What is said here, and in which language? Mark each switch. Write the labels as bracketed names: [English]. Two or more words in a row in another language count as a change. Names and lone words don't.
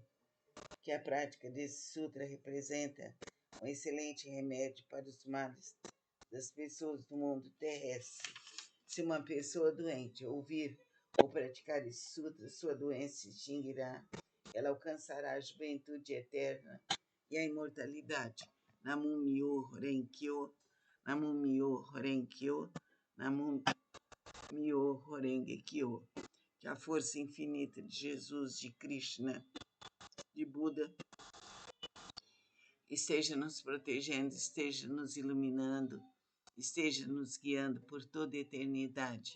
[Portuguese] Porque a prática desse sutra representa um excelente remédio para os males das pessoas do mundo terrestre. Se uma pessoa doente ouvir ou praticar esse sutra, sua doença se extinguirá, ela alcançará a juventude eterna e a imortalidade. [Japanese] 南無妙法蓮華経、南無妙法蓮華経、南無妙法蓮華経. [Portuguese] Que a força infinita de Jesus, de Krishna, de Buda, esteja nos protegendo, esteja nos iluminando, esteja nos guiando por toda a eternidade.